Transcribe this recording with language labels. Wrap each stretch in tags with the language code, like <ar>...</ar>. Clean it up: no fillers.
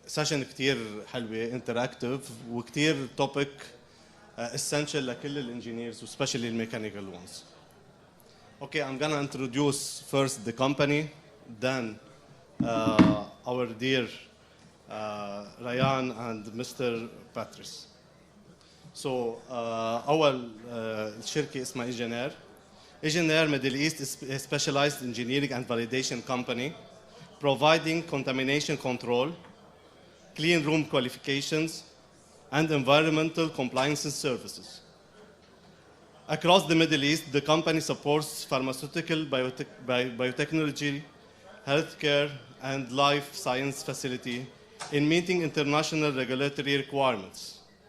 <en>session</en> <ar>كتير حلوة</ar> <en>interactive وكتير topic essential لكل engineers especially the mechanical ones. Okay, I'm gonna introduce first the company, then our dear Rayan and Mr. Patrice.</en> <ar>So أول شركة اسمها IGIENAIR.</ar> <en>IGIENAIR Middle East is a specialized engineering and validation company providing contamination control, clean room qualifications, and environmental compliance services. Across the Middle East, the company supports pharmaceutical, biotechnology, healthcare, and life science facility in meeting international regulatory requirements.</en>